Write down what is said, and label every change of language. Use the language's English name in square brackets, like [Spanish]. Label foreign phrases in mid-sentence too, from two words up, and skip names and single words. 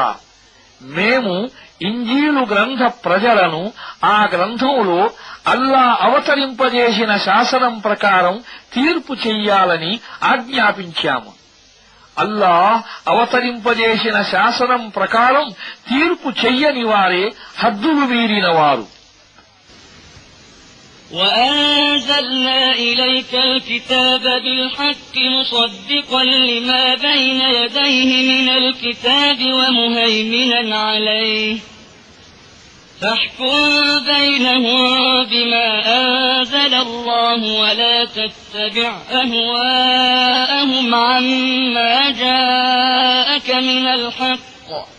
[Telugu] మేము ఇంజీలు గ్రంథ ప్రజలను ఆ గ్రంథంలో అల్లా అవతరింపజేసిన శాసనం ప్రకారం తీర్పు చెయ్యాలని ఆజ్ఞాపించాము. అల్లా అవతరింపజేసిన శాసనం ప్రకారం తీర్పు చెయ్యని వారే హద్దులు మీరినవారు. [Arabic] وأنزلنا إليك الكتاب بالحق مصدقا لما بين يديه من الكتاب ومهيمنا عليه فاحكم بينهم بما أنزل الله ولا تتبع أهواءهم عما جاءك من الحق